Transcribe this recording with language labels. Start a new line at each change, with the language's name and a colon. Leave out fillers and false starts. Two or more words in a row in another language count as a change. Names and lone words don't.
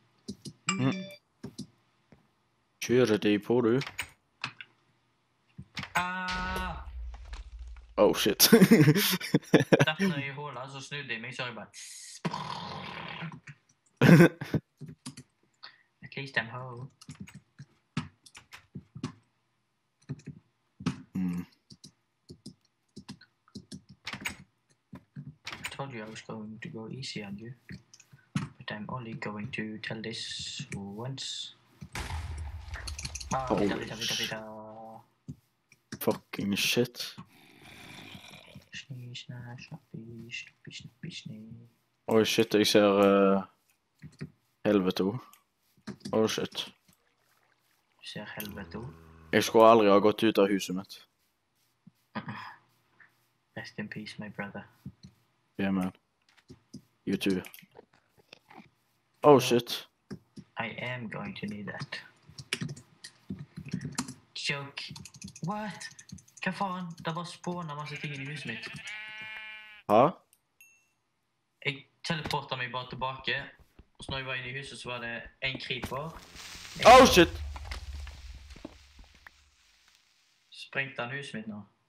Norwegian: Kjører de på, du? Ah!
English: Oh, shit.
Norwegian: Datt ned i hålet, så snudde jeg meg, så jeg bare...
English: At least I'm home. I told you I was going to go easy on you, but I'm only going to tell this once. Fucking shit.
Norwegian: Oi, shit, jeg ser helvete.
English: Oh, shit.
Norwegian: Du ser helvete. Jeg skulle aldri ha gått ut av huset mitt.
English: Rest in peace, my brother. Yeah, man. You too. Oh, shit. I am going to need that. Joke. What?
Norwegian: Hva faen? Det bare spåner masse ting i huset mitt. Hæ? Jeg teleportet meg bare tilbake, og så når jeg var inne i huset, så var det en creeper.
English: Oh, shit!
Norwegian: Sprengte han huset mitt nå?